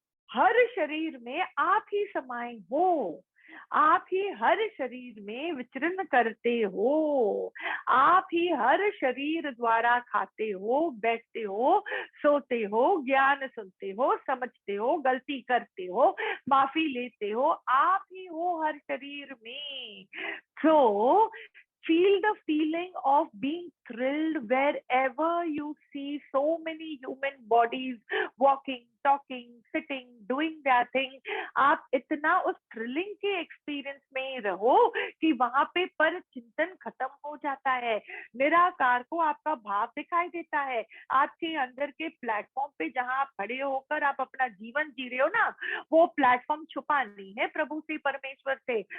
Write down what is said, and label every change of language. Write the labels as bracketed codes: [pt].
[hi] हर शरीर में आप ही समाये हो, आप ही हर शरीर में विचरण करते हो, आप ही हर शरीर द्वारा खाते हो, बैठते हो, सोते हो, ज्ञान सुनते हो, समझते हो, गलती करते हो, माफी लेते हो, आप ही हो हर शरीर में। [en] So feel the feeling of being thrilled wherever you see so many human bodies walking, talking, sitting, doing their thing. [hi] आप इतना उस थ्रिलिंग के एक्सपीरियंस में रहो कि वहां पे पर चिंतन खत्म हो जाता है, निराकार को आपका भाव दिखाई देता है। आपके अंदर के प्लेटफॉर्म पे जहां आप खड़े होकर आप अपना जीवन जी रहे हो ना, वो प्लेटफॉर्म छुपा नहीं है प्रभु से, परमेश्वर से।